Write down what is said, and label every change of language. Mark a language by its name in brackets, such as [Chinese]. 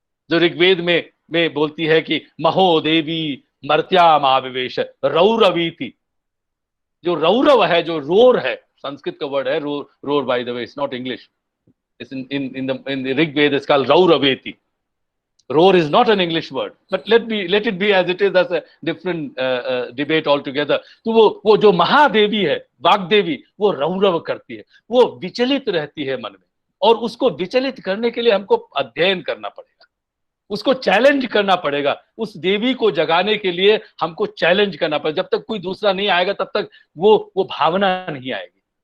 [Hindi] जो ऋग्वेद में बोलती है कि [Sanskrit] महो देवी मर्त्यामाविवेश रौरवीति। [Hindi] जो रौरव है, जो रोर है, संस्कृत का वर्ड है roar, [English] By the way, it's not English, it's in Rigveda it's called रौरवेति। Roar is not an English word, but let it be as it is. That's a different debate altogether. [Hindi] तो वो जो महादेवी है, वाग्देवी, वो रौरव करती है, वो विचलित रहती है मन में, और उसको विचलित करने के लिए हमको अध्ययन करना पड़ेगा, उसको चैलेंज करना पड़ेगा। उस देवी को जगाने के लिए हमको चैलेंज करना पड़ेगा। जब तक कोई दूसरा नहीं आएगा तब तक वो भावना नहीं आएगी।